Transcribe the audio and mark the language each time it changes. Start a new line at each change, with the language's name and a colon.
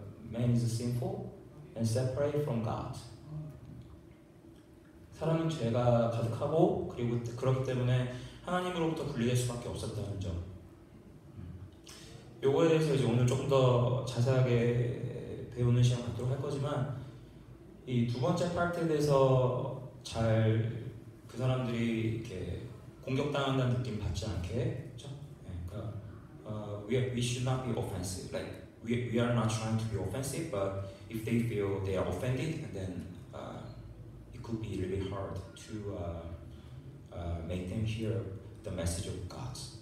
English: Man is sinful and separate from God.
Korean: 사람은 죄가 가득하고 그리고 그렇기 때문에 하나님으로부터 분리될 수밖에 없었다는 점. 요거에 대해서 이제 오늘 조금 더 자세하게 배우는 시간 갖도록 할 거지만, 이 두 번째 파트에 대해서 잘 그 사람들이 이렇게 공격당한다는 느낌 받지 않게, 그렇죠? 그러니까
English: we should not be offensive. Like we are not trying to be offensive, but if they feel they are offended, then it could be really hard to make them hear the message of God.